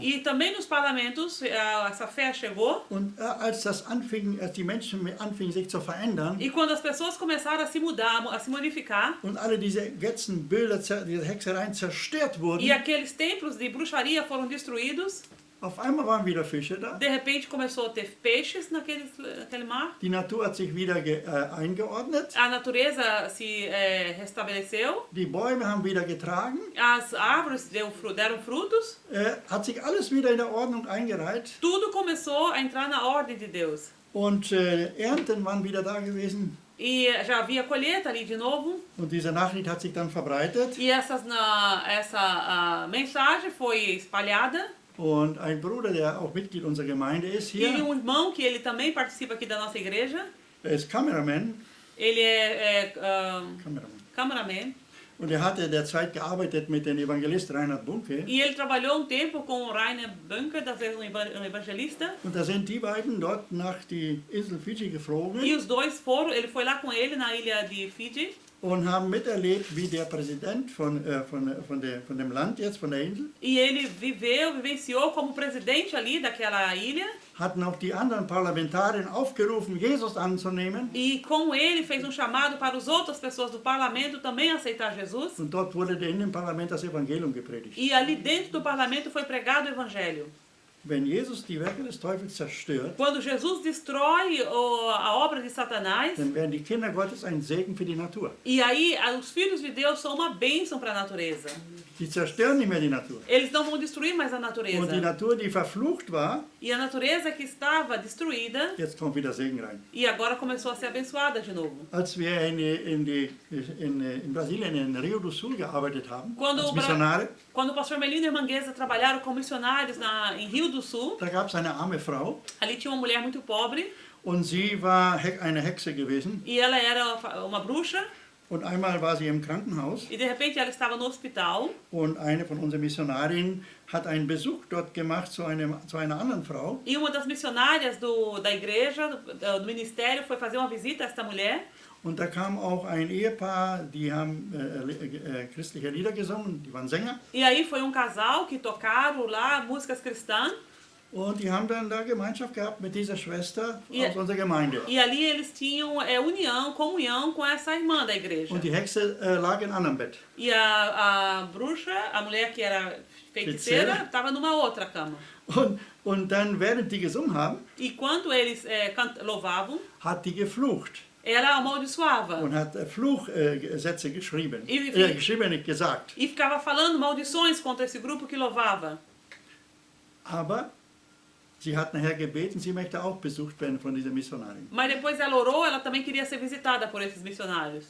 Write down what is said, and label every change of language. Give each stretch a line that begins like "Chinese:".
Portuguese: E também nos parlamentos essa fé chegou.
German: Und als die Menschen anfingen sich zu verändern
Portuguese: E quando as pessoas começaram a se mudar, a se modificar,
German: und alle diese Götzenbilder, diese Hexereien zerstört wurden,
Portuguese: e aqueles templos de bruxaria foram destruídos,
German: auf einmal waren wieder Fische da.
Portuguese: de repente começou a ter peixes naquele mar.
German: Die Natur hat sich wieder eingeordnet.
Portuguese: A natureza se restabeleceu,
German: Die Bäume haben wieder getragen.
Portuguese: as árvores deram frutos,
German: Hat sich alles wieder in der Ordnung eingereiht.
Portuguese: tudo começou a entrar na ordem de Deus.
German: Und Ernten waren wieder da gewesen.
Portuguese: E já havia colheita ali de novo.
German: Und diese Nachricht hat sich dann verbreitet.
Portuguese: E essa mensagem foi espalhada.
German: Und ein Bruder, der auch Mitglied unserer Gemeinde ist
Portuguese: E
German: hier,
Portuguese: irmão que ele também participa aqui da nossa igreja.
German: er ist Kameramann.
Portuguese: Ele é
German: Kameramann.
English: cameraman.
German: Und er hatte derzeit gearbeitet mit dem Evangelist Reinhard Bunke.
Portuguese: E ele trabalhou tempo com o Rainer Bunker, das vezes um evangelista.
German: Und da sind die beiden dort nach die Insel Fidschi geflogen
Portuguese: E os dois foram, ele foi lá com ele na ilha de Fiji.
German: und haben miterlebt, wie der Präsident von dem Land jetzt, von der Insel,
Portuguese: E ele vivenciou como presidente ali daquela ilha.
German: hatten auch die anderen Parlamentarier aufgerufen, Jesus anzunehmen.
Portuguese: E com ele fez chamado para as outras pessoas do parlamento também aceitar Jesus.
German: Und dort wurde in dem Parlament das Evangelium gepredigt.
Portuguese: E ali dentro do parlamento foi pregado o evangelho.
German: Wenn Jesus die Werke des Teufels zerstört,
Portuguese: Quando Jesus destrói a obra de Satanás,
German: dann werden die Kinder Gottes ein Segen für die Natur.
Portuguese: e aí os filhos de Deus são uma bênção para a natureza.
German: Die zerstören nicht mehr die Natur.
Portuguese: Eles não vão destruir mais a
German: Und die
Portuguese: natureza.
German: Natur, die verflucht war,
Portuguese: E a natureza que estava destruída,
German: jetzt kommt wieder Segen rein.
Portuguese: e agora começou a ser abençoada de novo.
German: Als wir in Brasilien, in Rio do Sul gearbeitet haben,
Portuguese: Quando
German: als
Portuguese: o Bra-
German: Missionare,
Portuguese: Quando o pastor Melino e a Mangueza trabalharam como missionários em Rio do Sul,
German: da gab es eine arme Frau
Portuguese: ali tinha uma mulher muito pobre,
German: und sie war eine Hexe gewesen.
Portuguese: e ela era uma bruxa,
German: Und einmal war sie im Krankenhaus
Portuguese: e de repente ela estava no hospital,
German: und eine von unseren Missionarinnen hat einen Besuch dort gemacht zu einer anderen Frau.
Portuguese: e uma das missionárias da igreja, do ministério, foi fazer uma visita a esta mulher.
German: Und da kam auch ein Ehepaar, die haben christliche Lieder gesungen, die waren Sänger.
Portuguese: E aí foi casal que tocaram lá músicas cristãs.
German: Und die haben dann da Gemeinschaft gehabt mit dieser Schwester Ja. aus unserer Gemeinde.
Portuguese: E ali eles tinham comunhão com essa irmã da igreja.
German: Und die Hexe lag in einem anderen Bett.
Portuguese: E a bruxa, a mulher que era feiticeira, Feiticeira. estava numa outra cama.
German: Und dann, während die gesungen haben,
Portuguese: E quando eles louvavam,
German: hat die geflucht
Portuguese: ela amaldiçoava.
German: und hat Fluchsätze geschrieben. Wie- Geschrieben, nicht gesagt.
Portuguese: E ficava falando maldições contra esse grupo que louvava.
German: Aber sie hat nachher gebeten, sie möchte auch besucht werden von dieser Missionarin.
Portuguese: Mas depois ela orou, ela também queria ser visitada por esses missionários.